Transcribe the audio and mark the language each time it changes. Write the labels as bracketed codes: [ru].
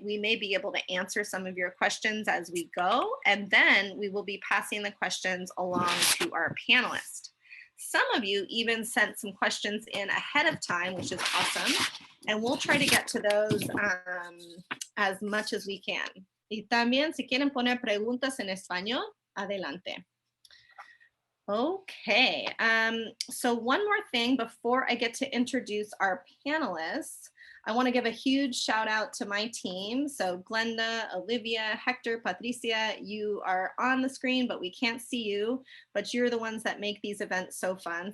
[en] We may be able to answer some of your questions as we go, and then we will be passing the questions along to our panelists. Some of you even sent some questions in ahead of time, which is awesome, and we'll try to get to those as much as we can. [es] Y también, si quieren poner preguntas en español, adelante. [en] Okay, so one more thing before I get to introduce our panelists. I want to give a huge shout out to my team. So Glenda, Olivia, Hector, Patricia, you are on the screen, but we can't see you, but you're the ones that make these events so fun.